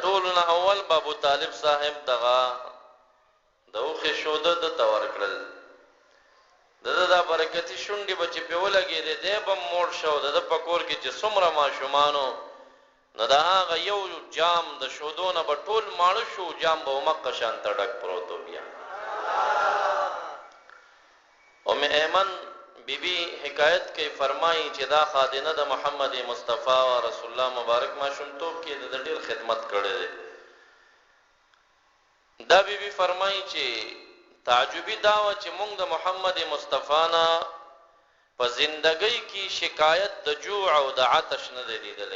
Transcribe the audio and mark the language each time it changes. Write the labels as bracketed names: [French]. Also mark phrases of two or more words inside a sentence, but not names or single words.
[Pashto] ټولو نه اول به ابو طالب صاحب دغه د اوښې شوده ده ته ورکړل، د ده دا برکتي شونډې به چې پې ولګېدې دی به موړ شو، د ده په کور کې چې څومره ماشومانو نو د هغه یو جام د شودو نه به ټول ماړه شو، جام به همقه شانته ډک پروت و. بیا ام ایمن بی بی حکایت کوي فرمایي چې دا خادنه د محمد مصطفی و رسول الله مبارک ماشومتوب کې د ډېر خدمت کړی دی. دا بی بی فرمایي چې تعجبي دا وه چې موږ د محمد مصطفی نه په زندګۍ کې شکایت د جوع او د عطش نه دی لیدلی.